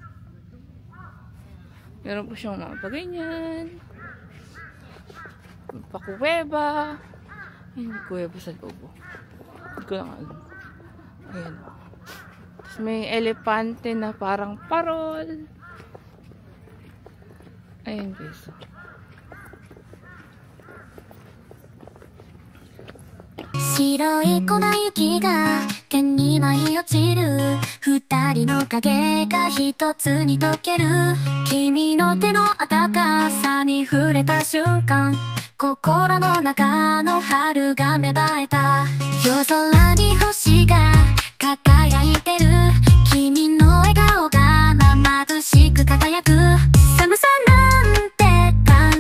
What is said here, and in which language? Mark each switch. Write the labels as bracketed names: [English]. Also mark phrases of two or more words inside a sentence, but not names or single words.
[Filipino] Meron po siyang mga paganyan. Pakuweba. Ayan, may kuweba sa loob. Hindi ko lang alam. Ayan. Tapos may elepante na parang parol. Ayan guys, so. [Japanese] 白い粉雪が毛に舞い落ちる二人の影が一つに溶ける君の手の温かさに触れた瞬間心の中の春が芽生えた夜空に星が輝いてる君の笑顔が眩しく輝く寒さなんて感